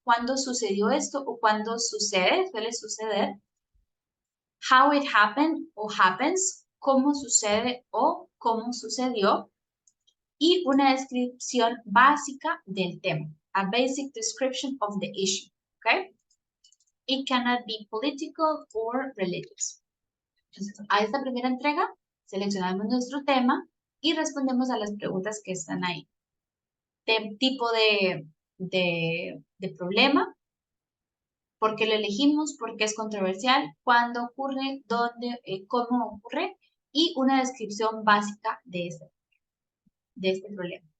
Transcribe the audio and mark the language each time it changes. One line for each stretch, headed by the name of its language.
Spanish: ¿Cuándo sucedió esto o cuándo sucede? Suele suceder.
English: How it happened o happens.
Spanish: ¿Cómo sucede o cómo sucedió? Y una descripción básica del tema.
English: A basic description of the issue. ¿Ok? It cannot be political or religious.
Spanish: Entonces, a esta primera entrega, seleccionamos nuestro tema y respondemos a las preguntas que están ahí. Tipo de problema, por qué lo elegimos, por qué es controversial, cuándo ocurre, dónde, cómo ocurre y una descripción básica de este problema.